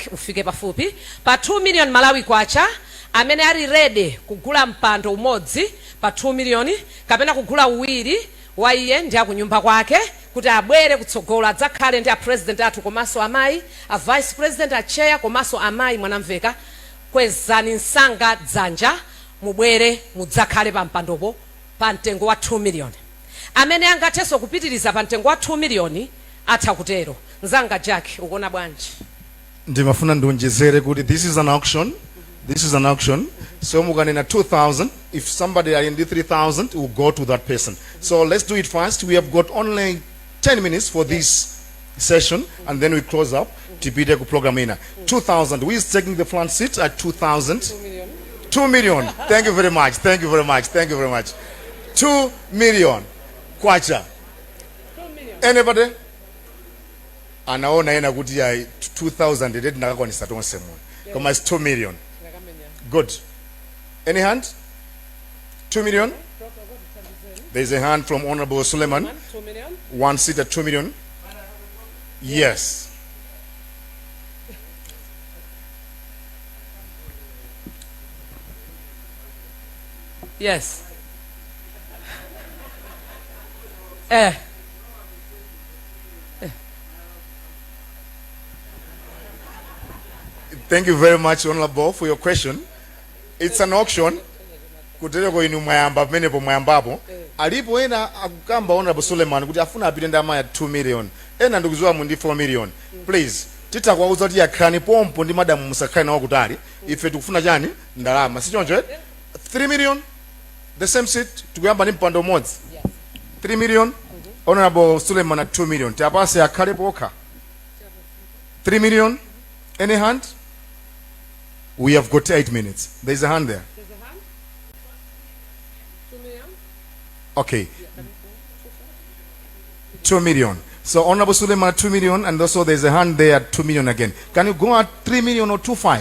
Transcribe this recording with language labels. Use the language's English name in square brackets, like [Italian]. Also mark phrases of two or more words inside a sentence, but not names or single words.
[Nyanja] ufike pafupi pa 2 million Malawi kwacha amene ali ready kugula mpando umodzi pa 2 million kapena kugula uwiri wa iye ndi akunyumba kwake kuti abwere kutsogolo adzakhale ndi a president athu komanso amayi a vice president a chair komanso amayi mwanamveka kwezani nsanga dzanja mubwere mudzakhale pa mpandopo pa mtengo wa 2 million. Amene angathenso kupitiriza pa mtengo wa 2 million atha kutero. Nzanga Jack ukuona bwanji? Ndimafuna ndonjezere kuti [English] this is an auction. This is an auction. So mukanena 2,000. If somebody are in the 3,000, we'll go to that person. So let's do it fast. We have got only 10 minutes for this session, and then we close up. [Nyanja] Tipite ku program ina. 2,000. [English] Who is taking the front seat at 2,000? 2 million. 2 million. Thank you very much. Thank you very much. Thank you very much. 2 million. Kwacha. 2 million. Anybody? [Nyanja] Anaona ena kuti ya 2,000 ndeti ndakakwanisa tonse mwe. [English] Koma is 2 million. Good. Any hand? 2 million? There's a hand from Honorable Suleiman. 2 million. One seat at 2 million. Yes. Yes. Thank you very much, Honorable, for your question. It's an auction. [Nyanja] Kutereko inu mwayamba pamenepo mwayambapo. Alipo ena akukamba Honorable Suleiman kuti afuna apite ndalama ya 2 million. Ena ndikuziwa mu ndi 4 million. Please, titakwauza kuti yakhani pompo ndi madamu musakhale nawo kutali. Ife tikufuna chani? Ndalama. Si choncho? 3 million. [English] The same seat [Nyanja] tikuyamba ndi mpando umodzi. 3 million. [English] Honorable Suleiman at 2 million. [Nyanja] Tiapase akhale pokha. 3 million. [English] Any hand? We have got 8 minutes. There's a hand there. There's a hand. 2 million. Okay. 2 million. So Honorable Suleiman at 2 million, and also there's a hand there at 2 million again. Can you go at 3 million or 2.5?